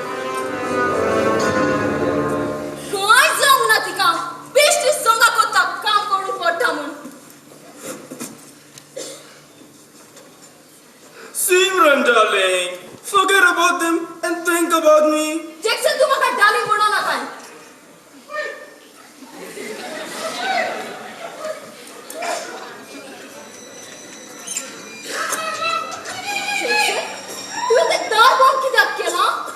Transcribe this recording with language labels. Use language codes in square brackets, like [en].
[kok] काय जाऊ ना तिका बेश्टी संगा कोत्ता काम करून पडटा म्हूण. [en] Simran, darling, forget about them and think about me. [kok] Jackson तू म्हाका डार्लिंग म्हणो नाका. जॅक्सन तू ते दार बंद कित्याक केला?